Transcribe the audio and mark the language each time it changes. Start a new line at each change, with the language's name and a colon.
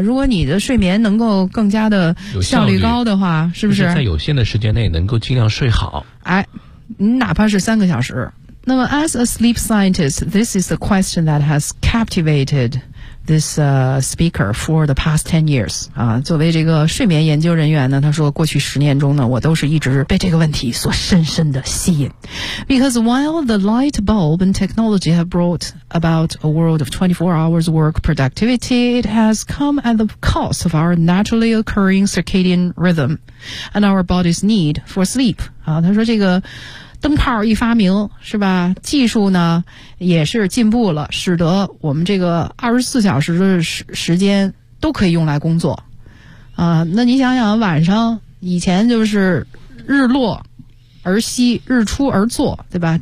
Chinese: 如果你的睡眠能够更加的效率高的话，是不是在有限的时间内能够尽量睡好，诶，哪怕是三个小时。
English: 那么 as a sleep scientist, this is a question that has captivatedThis speaker for the past 10 years.
Chinese: 啊，作为这个睡眠研究人员呢，他说过去十年中呢，我都是一直被这个问题所深深的吸引。
English: Because while the light bulb and technology have brought about a world of 24 hours work productivity, it has come at the cost of our naturally occurring circadian rhythm and our body's need for sleep.
Chinese: 啊，他说这个灯泡一发明是吧，技术呢也是进步了，使得我们这个24小时的时间都可以用来工作啊。那你想想晚上以前就是日落而息，日出而作，对吧？